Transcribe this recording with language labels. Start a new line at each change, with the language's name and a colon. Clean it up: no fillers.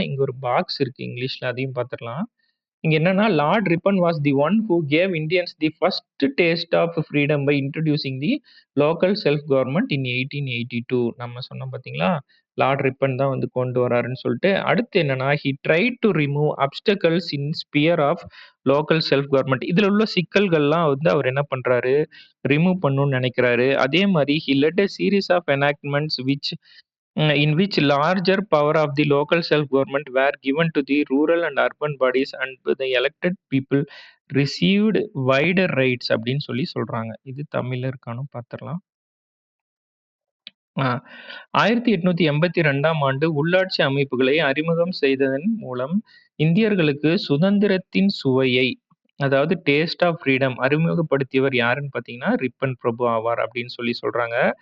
Tamil: இங்க ஒரு பாக்ஸ் இருக்கு இங்கிலீஷ்ல அதையும் பார்த்துடலாம். இங்க என்னன்னா,
English: Lord Ripon was the one who gave Indians the first taste of freedom by introducing the local self government in 1882
Tamil: நம்ம சொன்னோம் பார்த்தீங்களா? லார்ட் ரிப்பன் தான் வந்து கொண்டு வராருன்னு சொல்லிட்டு. அடுத்து என்னன்னா,
English: He tried to remove obstacles in sphere of local self government.
Tamil: இதுல உள்ள சிக்கல்கள்லாம் வந்து அவர் என்ன பண்றாரு? ரிமூவ் பண்ணணும்னு நினைக்கிறாரு. அதே மாரி
English: he led a series of enactments in which larger power of the local self-government were given to the rural and urban bodies and the elected people received wider rights
Tamil: அப்படின்னு சொல்றாங்க. இது தமிழ்ல இருக்கான்னு பார்த்துடலாம். 1882ஆம் ஆண்டு உள்ளாட்சி அமைப்புகளை அறிமுகம் செய்ததன் மூலம் இந்தியர்களுக்கு சுதந்திரத்தின் சுவையை அதாவது
English: taste of freedom
Tamil: அறிமுகப்படுத்தியவர் யாருன்னு பார்த்தீங்கன்னா ரிப்பன் பிரபு ஆவார் அப்படின்னு சொல்றாங்க.